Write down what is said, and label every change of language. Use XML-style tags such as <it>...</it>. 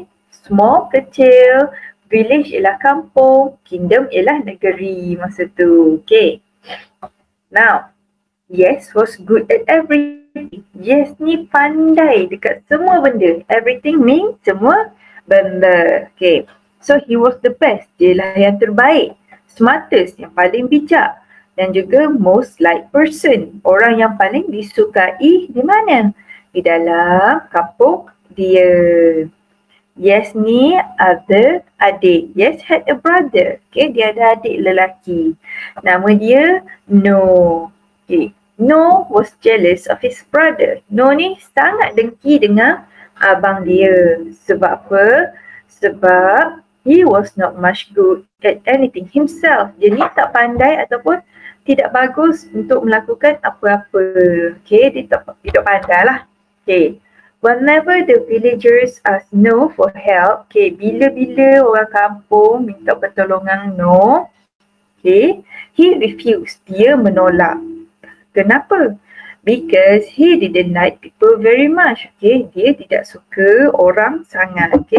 <ms>Small kecil, village ialah kampung, kingdom ialah negeri masa tu.</ms> <en>Now, Yes was good at everything.</en> <ms>Yes ni pandai dekat semua benda.</ms> <en>Everything means</en> <ms>semua benda.</ms> <en>So he was the best,</en> <ms>dialah yang terbaik, smartest, yang paling bijak, dan juga</ms> <en>most liked person,</en> <ms>orang yang paling disukai di mana? Di dalam kampung dia. Yes ni ada adik.</ms> <en>Yes had a brother.</en> <ms>Dia ada adik lelaki. Nama dia No.</ms> <en>No was jealous of his brother.</en> <ms>No ni sangat dengki dengan abang dia. Sebab apa?</ms> <en>Sebab he was not much good at anything himself.</en> <ms>Dia ni tak pandai ataupun tidak bagus untuk melakukan apa-apa. Dia tak pandai lah.</ms> <en>Whenever the villagers asked No for help,</en> <ms>bila-bila orang kampung minta pertolongan No,</ms> <en>he refused.</en> <ms>Dia menolak. Kenapa?</ms> <en>Because he didn't like people very much.</en> <ms>Dia tidak suka orang sangat.</ms>